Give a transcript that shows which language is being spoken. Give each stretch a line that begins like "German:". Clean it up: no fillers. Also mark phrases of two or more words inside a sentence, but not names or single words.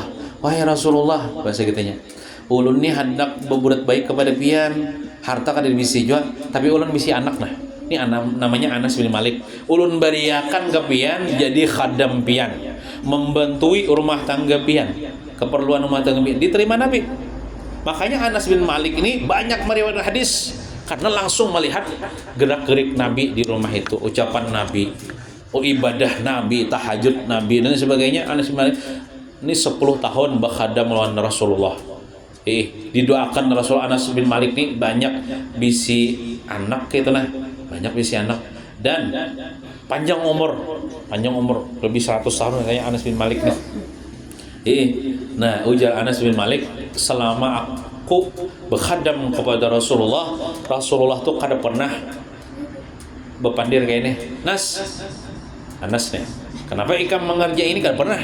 Banjar: Wahai Rasulullah, bahasa kitanya, ulun nih hendak berbuat baik kepada pian, harta kada bisi jual, tapi ulun bisi anak nah. Ini namanya Anas bin Malik. Ulun bariakan ke pian jadi khadam pian, membantui rumah tangga pian, keperluan rumah tangga pian.
Indonesian: Diterima Nabi. Makanya Anas bin Malik ini banyak meriwayatkan hadis karena langsung melihat gerak-gerik Nabi di rumah itu, ucapan Nabi, ibadah Nabi, tahajud Nabi dan sebagainya. Anas bin Malik ini 10 tahun berkhadam melawan Rasulullah. Didoakan Rasul.
Banjar: Anas bin Malik ini banyak bisi anak gitu nah, banyak bisi anak dan panjang umur lebih 100 tahun kayaknya Anas bin Malik nih. Nah, ujar Anas bin Malik, selama aku berkhadam kepada Rasulullah tuh kada pernah berpandir kayak ini. Anas nih, kenapa ikam mengerja ini kada pernah?